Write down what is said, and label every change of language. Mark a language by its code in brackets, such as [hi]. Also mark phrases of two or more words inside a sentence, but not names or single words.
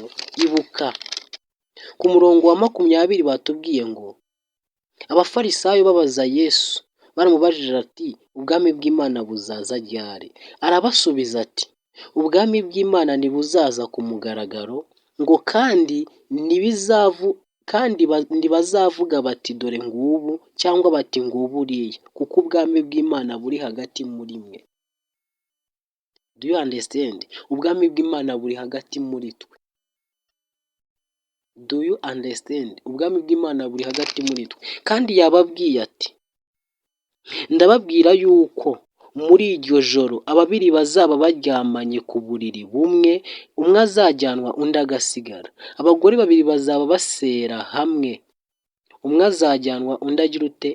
[rw] Ibuka ku murongo wa 20 batubwiye ngo abafarisayo babaza Yesu, baramubajije ati ubwami bw'Imana buzaza ryari? Arabasubiza ati ubwami bw'Imana ntibuzaza ku mugaragaro, ngo kandi ntibazavuga bati dore ngubu, cyangwa bati ngubu uriya, kuko ubwami bw'Imana buri hagati muri mwe. [en] Do you understand? [rw] Ubwami bw'Imana buri hagati muri twe. [en] Do you understand? [rw] Ubwami bw'Imana buri hagati muri twe. Kandi yababwiye ati ndababwira yuko muri iryo joro ababiri bazaba baryamanye ku buriri bumwe, umwe azajyanwa undi agasigara. Abagore babiri bazaba basera hamwe, umwe azajyanwa undi agira ute?